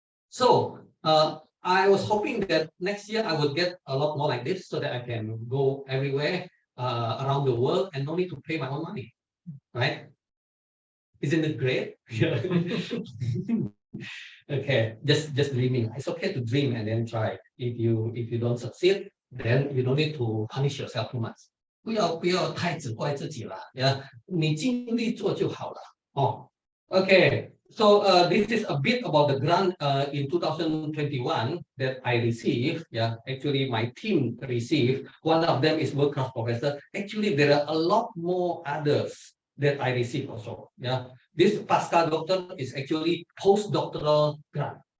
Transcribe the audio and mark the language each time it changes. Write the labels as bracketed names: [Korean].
[English] So I was hoping that next year I would get a lot more like this, so that I can go everywhere around the world and no need to pay my own money, right? Isn't it great? Okay, just dreaming. It's okay to dream and then try. If you don't succeed, then you don't need to punish yourself too much. [Chinese] 不要太只怪自己了呀，你尽力做就好了哦。 [English] Okay, so this is a bit about the grant in 2021 that I received. Yeah, actually my team received. One of them is world-class professor. Actually, there are a lot more others that I received also. Yeah, this Pasca Doctor is actually postdoctoral grant.